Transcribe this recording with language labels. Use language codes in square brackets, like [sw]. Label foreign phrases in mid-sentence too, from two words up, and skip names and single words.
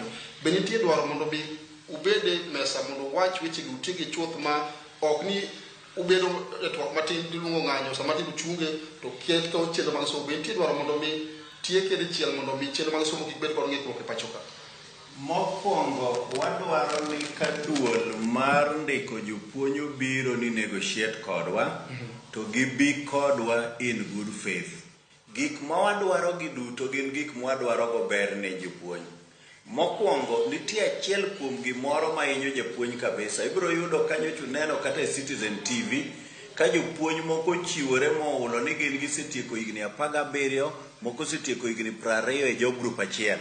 [luo] Be nitie dwaro mondo bi ubede mesa mondo wach weche gi uti gi chuoth ma ok ni ubedo e twak matin diluongo ng'anyo sama tin uchunge to ket ka chenro mag somo. Be nitie dwaro mondo mi tieke dichiel mondo mi chenro mag somo kik bed kod ng'ikruok e pacho ka? Mokwongo wadwaro ni ka duol mar ndiko jopuonj obiro ni negotiate kodwa to gibi kodwa [en] in good faith. [luo] Gik ma wadwaro gi duto gin gik ma wadwaro go ber ne jopuonj. Mokwongo nitie achiel kuom gimoro ma hinyo japuonj kabisa. Ibiro yudo kanyo tuneno kata e Citizen TV ka jopuonj moko chiwore mohulo ni gin gisetieko higni 17, moko setieko higni 20 e [en] job group [luo] achiel.